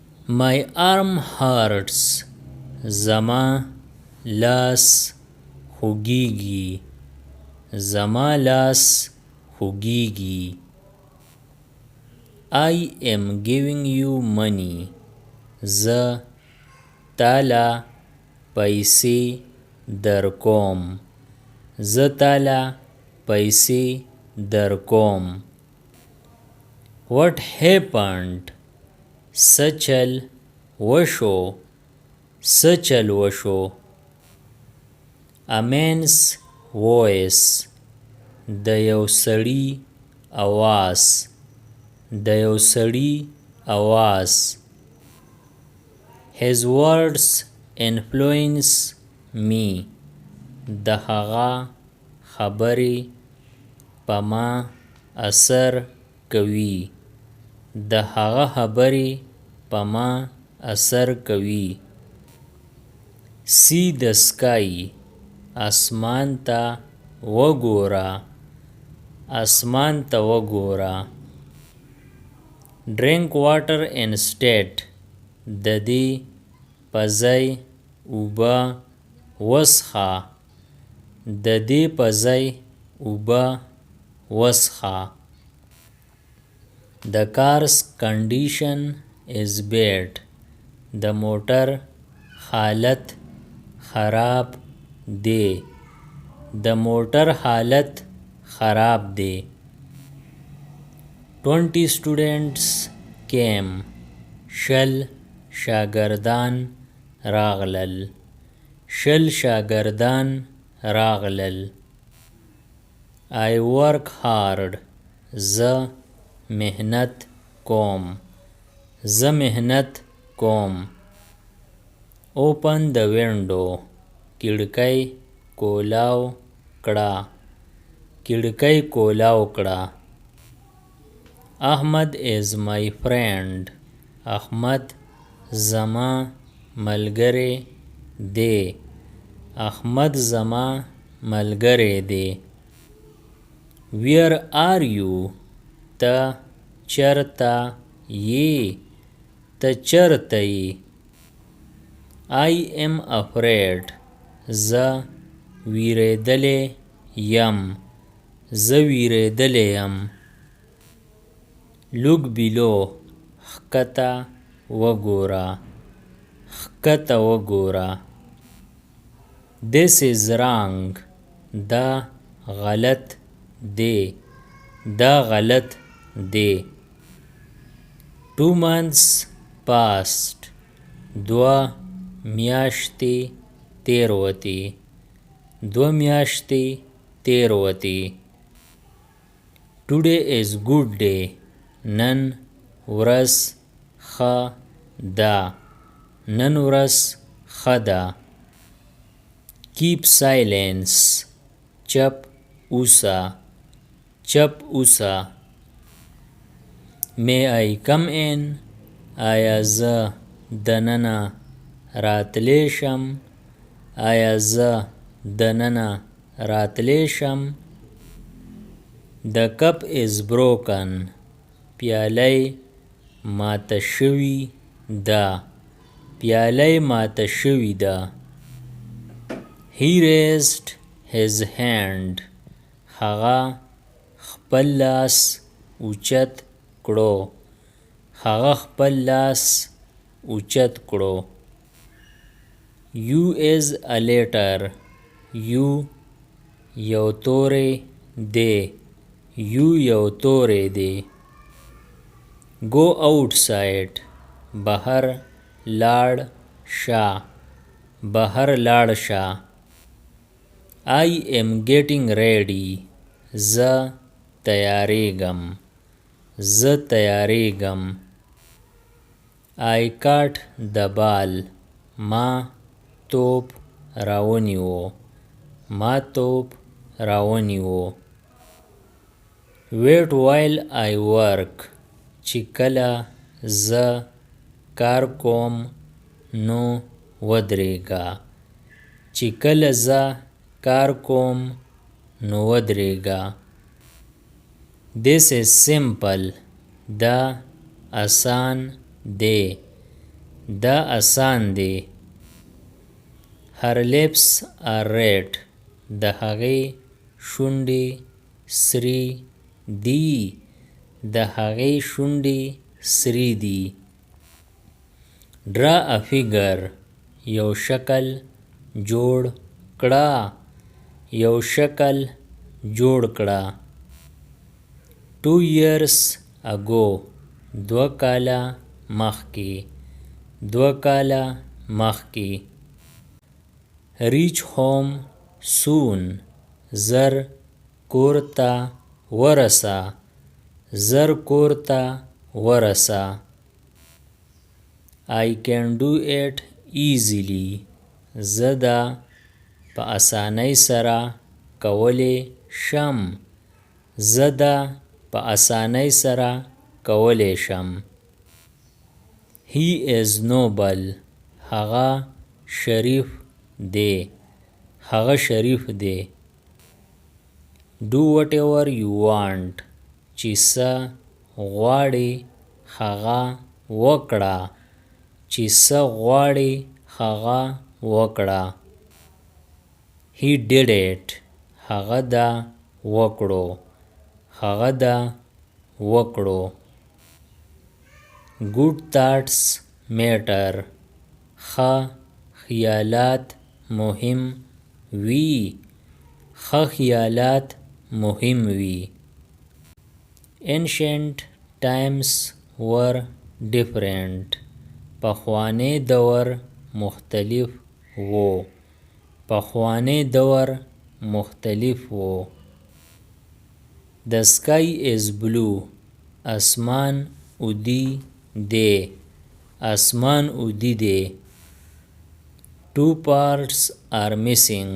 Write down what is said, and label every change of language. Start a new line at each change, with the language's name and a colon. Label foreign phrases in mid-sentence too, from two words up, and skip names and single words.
English: My arm hurts.
Pashto: زما لاس خوږیږي. زما لاس خوږیږي.
English: I am giving you money.
Pashto: زه تاله پیسې درکوم. زه تاله پیسې درکوم.
English: What happened?
Pashto: څه چل وشو. څه چل وشو.
English: A man's voice.
Pashto: د یو سړي اواز. د یو سړي اواز.
English: His words influence me.
Pashto: د هغه خبرې په ما اثر کوي. د هغه خبرې په ما اثر کوي.
English: See the sky.
Pashto: اسمان ته وګوره. اسمان ته وګوره.
English: Drink water instead.
Pashto: د دې په ځای اوبه وڅښه. د دې په ځای اوبه وڅښه.
English: The car's condition is bad.
Pashto: د موټر حالت خراب دی. د موټر حالت خراب دی.
English: 20 students came.
Pashto: شل شاگردان راغلل. شل شاگردان راغلل.
English: I work hard.
Pashto: زه محنت کوم. زه محنت کوم.
English: Open the window.
Pashto: کړکۍ کولاو کړه. کړکۍ کولاو کړه.
English: Ahmad is my friend.
Pashto: احمد زما ملګری دی. احمد زما ملګری دی.
English: Where are you?
Pashto: ته چرته یې. ته چرته یې.
English: I am afraid.
Pashto: زه ویریدلی یم. زه ویریدلی یم.
English: Look below.
Pashto: ښکته وګوره. ښکته وګوره.
English: This is wrong.
Pashto: دا غلط دی. دا غلط دی. 2
English: months passed.
Pashto: 2 میاشتې تیروتې. 2 میاشتې تیروتې.
English: Today is good day.
Pashto: نن ورځ ښه ده. نن ورځ ښه ده.
English: Keep silence.
Pashto: چپ اوسه. چپ اوسه.
English: May I come in?
Pashto: آیا زه دننه راتلی شم؟ آیا زه دننه راتلی شم؟
English: The cup is broken.
Pashto: پیالی ماته شوې ده. پیالی ماته شوې ده.
English: He raised his hand.
Pashto: هغه خپل لاس اوچت کړو. هغه خپل لاس اوچت کړو.
English: U is a letter. U
Pashto: یو توری دی. U یو توری دی.
English: Go outside.
Pashto: بهر لاړ شه. بهر لاړ شه.
English: I am getting ready.
Pashto: زه تیاریږم. زه تیاریږم.
English: I caught the ball.
Pashto: ما توپ راونیو. ما توپ راونیو.
English: Wait while I work.
Pashto: چې کله زه کار کوم نو ودرېږه. چې کله زه کار کوم نو ودرېږه.
English: This is simple.
Pashto: دا آسان دی. دا آسان دی.
English: Her lips are red.
Pashto: د هغې شونډې سرې دي. د هغې شونډې سرې دي.
English: Draw a figure.
Pashto: یو شکل جوړ کړه. یو شکل جوړ کړه.
English: 2 years ago. 2
Pashto: کاله مخکې. 2 کاله مخکې.
English: Reach home soon.
Pashto: زر کور ته ورسه. زر کور ته ورسه.
English: I can do it easily.
Pashto: زه دا په اسانۍ سره کولی شم. زه دا په اسانۍ سره کولی شم.
English: He is noble.
Pashto: هغه شریف دی. هغه شریف دی.
English: Do whatever you want.
Pashto: چې څه غواړې هغه وکړه. چې څه غواړې هغه وکړه.
English: He did it.
Pashto: هغه دا وکړو. هغه دا وکړو.
English: Good thoughts matter.
Pashto: ښه خیالات مهم وي. ښه خیالات مهم وي.
English: Ancient times were different.
Pashto: پخوانی دور مختلف و. پخوانی دور مختلف و.
English: The sky is blue.
Pashto: اسمان اودی دی. اسمان اودی دی. 2
English: parts are missing.